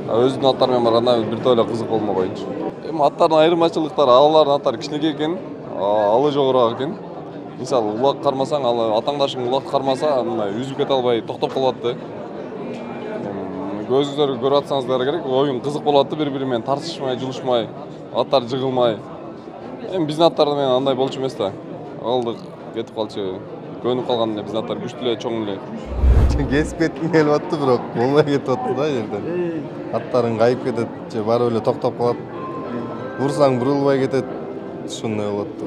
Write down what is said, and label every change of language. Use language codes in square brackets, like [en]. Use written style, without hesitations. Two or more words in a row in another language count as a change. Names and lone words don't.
[kk] Өзінің аттарымен барғанда бір тойлы қызық болмай қойыншы. Аттардың айырмашылықтары, алалардың аттары кішінекей екен, алы жоғырақ екен. Мысалы, улақ қармасаң, атаңдашың улақ қармаса, үзіп кете албай тоқтап қалады. Көзіңіздер көріп атсаңыздар керек, ойын қызық болады, бір-бірімен тартышмай, жылышмай, аттар жығылмай. [ky] Биздин аттар менен андай болчу эмес да. Алдык, кетип калчу. Көнүп калганда биздин аттар күчтүү эле, чоң эле. Кесип кетким келип атты, бирок болбой кетип атты да жерден. Аттарың кайып кетет, же барып эле токтоп калат. Урсаң бурулбай кетет. Ушундай болот да.